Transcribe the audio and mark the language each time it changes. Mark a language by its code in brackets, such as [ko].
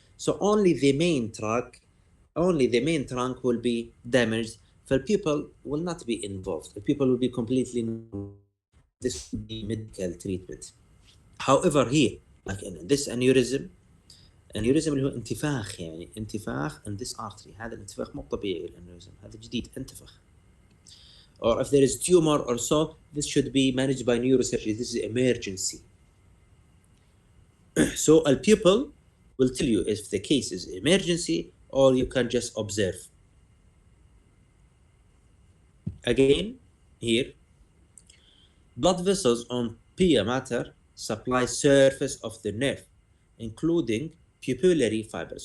[en] So only the main trunk will be damaged. The pupil will not be involved. The pupil will be completely normal. This will be medical treatment. However, here, like in this aneurysm [ar] اللي هو انتفاخ، يعني انتفاخ [en] in this artery. [ar] هذا الانتفاخ مو طبيعي الانيوريزم، هذا جديد انتفخ. [en] Or if there is tumor or so, this should be managed by neurosurgery. This is emergency. So a pupil will tell you if the case is emergency or you can just observe. Again, here, blood vessels on pia mater supply surface of the nerve, including pupillary fibers.